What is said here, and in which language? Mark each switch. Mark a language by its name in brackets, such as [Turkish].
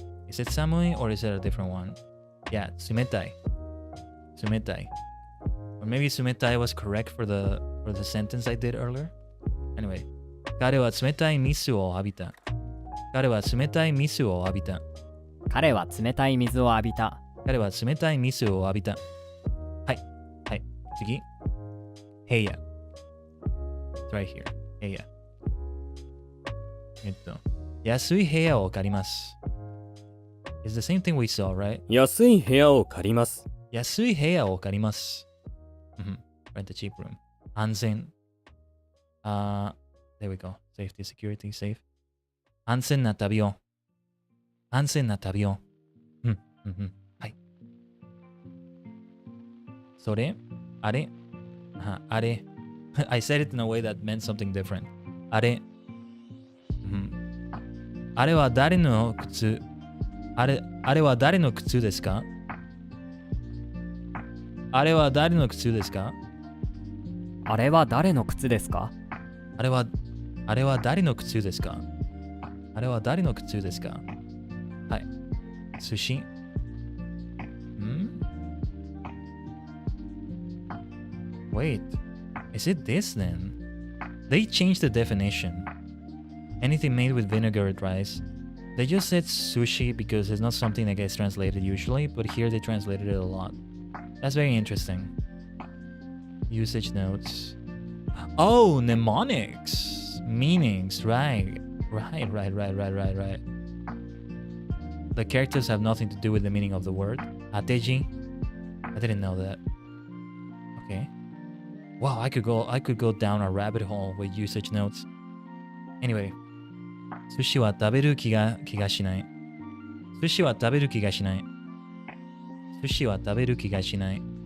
[English] Is it 寒い or is it a different one? Yeah, 冷たい。 Or maybe 冷たい was correct for the sentence I did earlier. Anyway, [Japanese] 彼は冷たい水を浴びた。彼は冷たい水を浴びた。彼は冷たい水を浴びた。彼は冷たい水を浴びた。はい。はい。次。部屋。 [English] It's right here. [Japanese] 部屋。安い部屋を借ります。 [English] It's the same thing we saw, right? [Japanese] 安い部屋を借ります。安い部屋を借ります。 [English] Rent a cheap room. [Japanese] 安全。 [English] There we go. Safety, security, safe. [Japanese] 安全な旅を。安全な旅を。はい。それあれあれ [English] I said it in a way that meant something different. [Japanese] あれあれは誰の靴あれは誰の靴ですかあれは誰の靴ですかあれは誰の靴ですかあれは誰の靴ですかあれは誰の靴ですかはい。 [English] 寿司Wait, is it this then? They changed the definition. Anything made with vinegar and rice. They just said sushi because it's not something that gets translated usually, but here they translated it a lot. That's very interesting. Usage notes. Oh, mnemonics. Meanings, right. Right. The characters have nothing to do with the meaning of the word. Ateji. I didn't know that. Okay. Wow, I could go down a rabbit hole with usage notes. Anyway. [Japanese] 寿司は食べる気がしない。寿司は食べる気がしない。寿司は食べる気がしない。